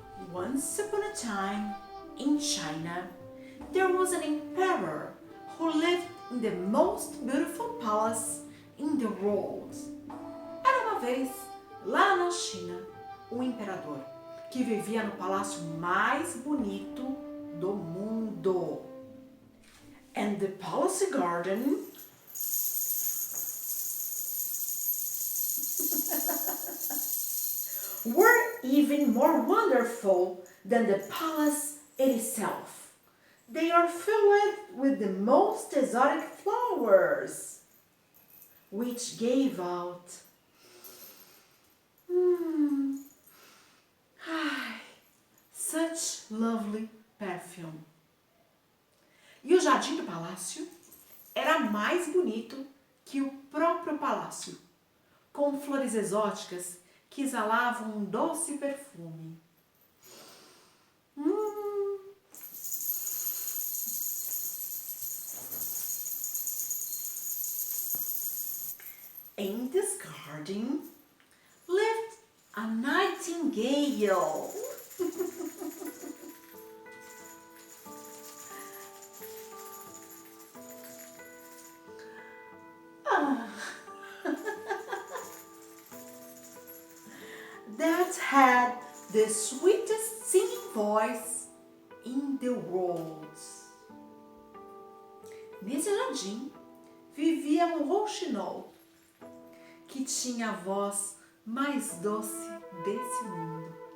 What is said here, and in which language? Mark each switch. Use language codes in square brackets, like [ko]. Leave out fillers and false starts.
[en] Once upon a time, in China, there was an emperor who lived in the most beautiful palace in the world. [pt] Era uma vez, lá na China, um imperador que vivia no palácio mais bonito do mundo. [en] And the palace garden were even more wonderful than the palace itself. They are filled with the most exotic flowers, which gave out such lovely perfume. [pt] E o jardim do palácio era mais bonito que o próprio palácio, com flores exóticas que exalavam um doce perfume. [en] In this garden lived a nightingale. That had the sweetest singing voice in the world. [pt] Nesse jardim vivia um rouxinol que tinha a voz mais doce desse mundo.